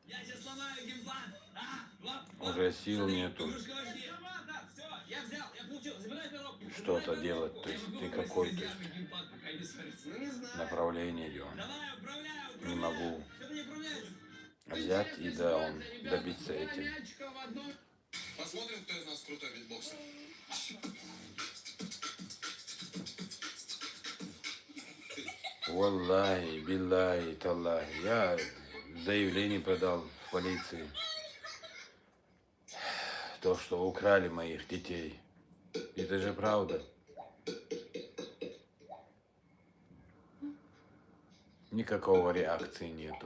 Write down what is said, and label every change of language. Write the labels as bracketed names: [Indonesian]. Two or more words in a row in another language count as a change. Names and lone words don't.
[Russian] Уже сил нету что-то делать. То есть ты какой-то направление идем. Не могу взять и добиться этим. Посмотрим, кто из нас крутой битбоксер. [Arabic] والله، بالله، تالله. [Russian] Я заявление подал в полиции. То, что украли моих детей. Это же правда. Никакого реакции нету.